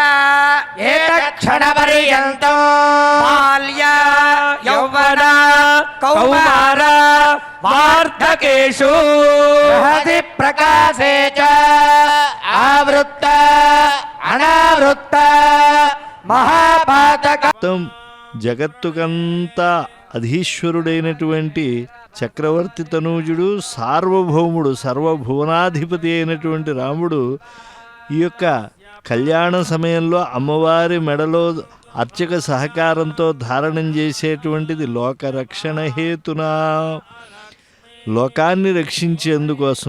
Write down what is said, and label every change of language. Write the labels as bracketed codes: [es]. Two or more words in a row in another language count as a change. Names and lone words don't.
[sa] एतत्क्षणपर्यन्तं बाल्य यौवन कौमार वार्धकेषु महति प्रकाशे च आवृत्त अनावृत्त महापातक [te] మొత్తం జగత్తుకంతా అధీశ్వరుడైనటువంటి చక్రవర్తి తనూజుడు సార్వభౌముడు సర్వభువనాధిపతి అయినటువంటి రాముడు ఈ యొక్క కళ్యాణ సమయంలో అమ్మవారి మెడలో అర్చక సహకారంతో ధారణం చేసేటువంటిది [sa] లోకరక్షణ హేతునా, [te] లోకాన్ని రక్షించేందుకోసం.